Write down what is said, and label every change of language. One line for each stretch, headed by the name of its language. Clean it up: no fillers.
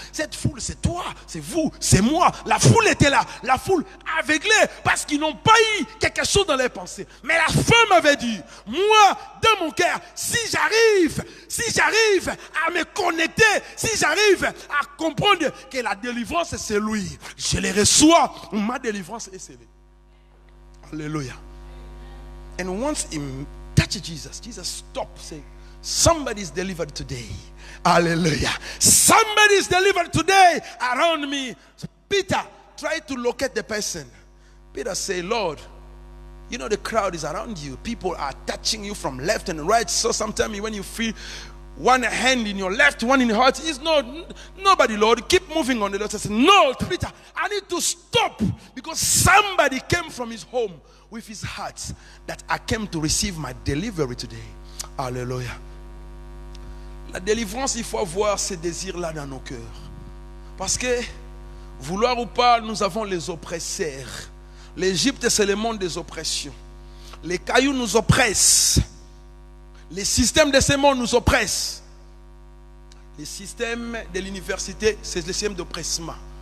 French: Cette foule, c'est toi, c'est vous, c'est moi. La foule était là, la foule aveuglée, parce qu'ils n'ont pas eu quelque chose dans leurs pensées. Mais la femme avait dit, moi, dans mon cœur, si j'arrive à me connecter, si j'arrive à comprendre que la délivrance, c'est lui, je les reçois, ma délivrance est scellée. Alléluia.
English: And once he touched Jesus, Jesus stopped saying, somebody is delivered today. Hallelujah. Somebody is delivered today around me. So Peter tried to locate the person. Peter said, Lord, you know the crowd is around you. People are touching you from left and right. So sometimes when you feel one hand in your left, one in your heart, it's not nobody, Lord. Keep moving on. The Lord says, no, Peter, I need to stop because somebody came from his home with his heart that I came to receive my delivery today.
French: Alléluia. La délivrance, il faut avoir ces désirs-là dans nos cœurs. Parce que, vouloir ou pas, nous avons les oppresseurs. L'Égypte, c'est le monde des oppressions. Les cailloux nous oppressent. Les systèmes de ce monde nous oppressent. Les systèmes de l'université, c'est le système d'oppressement.